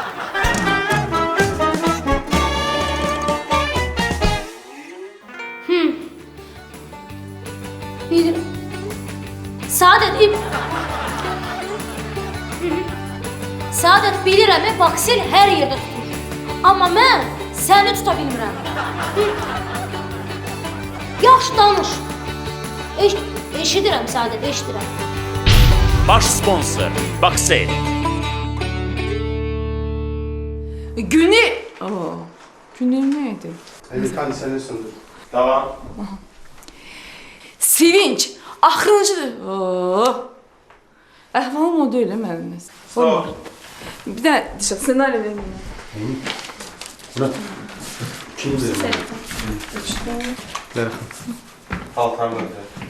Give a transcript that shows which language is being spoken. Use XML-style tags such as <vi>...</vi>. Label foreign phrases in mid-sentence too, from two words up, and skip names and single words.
<az>Bir Saadət Saadət bilirəm, baksil hər yerdə tutur. Amma mən səni tuta bilmirəm. Yaxşı danış. Eşidirəm Saadət, eşidirəm. Baş sponsor Baksel. Günü...</az> <tr>Günü neydi? Hadi seni sundur. Tamam.</tr> <az>Sevinç. Axırıncıdır. Əhvalım o deyil, mənim. Sağ ol. Bir də senaryo verin. Murat. Kimdir? Ver. Paltarını ver.</az>